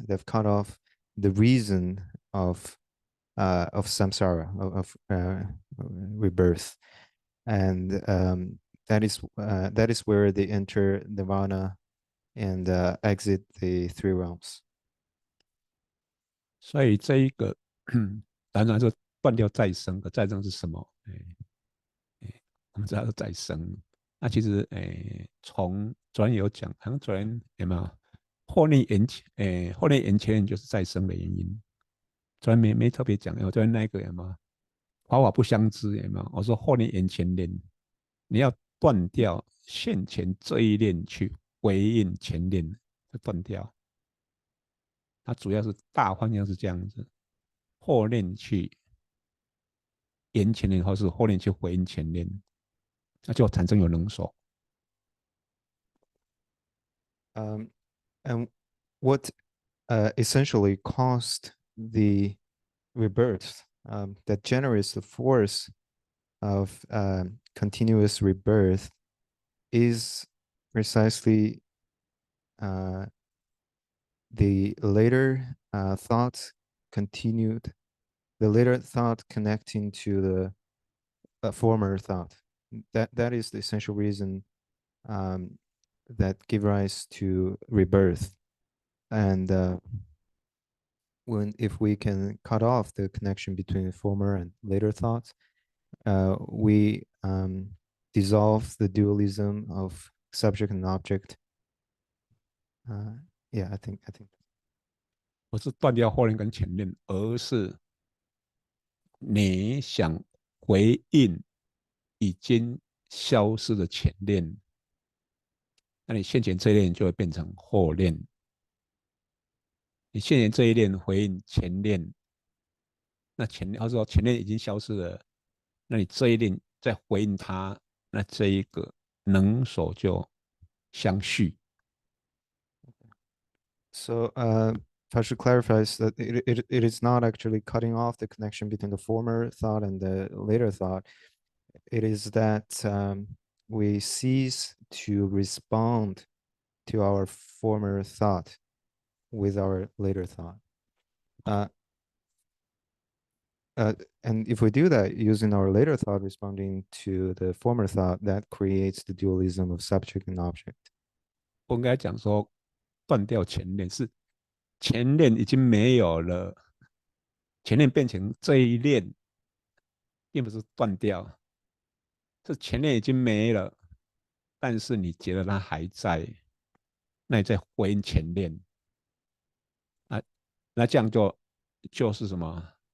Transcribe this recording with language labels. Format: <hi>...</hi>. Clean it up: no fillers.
<en>They've cut off the reason of samsara, of rebirth, and that is where they enter nirvana and exit the 3 realms.</en> <zh>所以这一个当然说断掉再生的，再生是什么？我们知道是再生。那其实从昨天有讲，好像昨天有没有后念缘前就是再生的原因。昨天没特别讲，昨天那个有没有法法不相知有没有？我说后念缘前念，你要断掉现前这一念去回应前念，就断掉。它主要是大方向是这样子，后念去缘前念，或是后念去回应前念。那就产生有能所。</zh> <en>And what essentially caused the rebirth that generates the force of continuous rebirth is precisely the later thought continued, the later thought connecting to the former thought. That is the essential reason that give rise to rebirth. And if we can cut off the connection between former and later thoughts, we dissolve the dualism of subject and object. Yeah, I think.</en> <zh>不是断掉后念跟前念，而是你想回应已经消失的前念，那你现前这一念就会变成后念。你现前这一念回应前念，那前念，或者说前念已经消失了，那你这一念再回应它，那这一个能所就相续。</zh> <en>So Pasha clarifies that it is not actually cutting off the connection between the former thought and the later thought. It is that we cease to respond to our former thought with our later thought. And if we do that using our later thought responding to the former thought, that creates the dualism of subject and object.</en> <zh>不应该讲说断掉前念，是前念已经没有了，前念变成这一念，并不是断掉，是前念已经没了，但是你觉得它还在，那你再回应前念，那这样就是什么？</zh>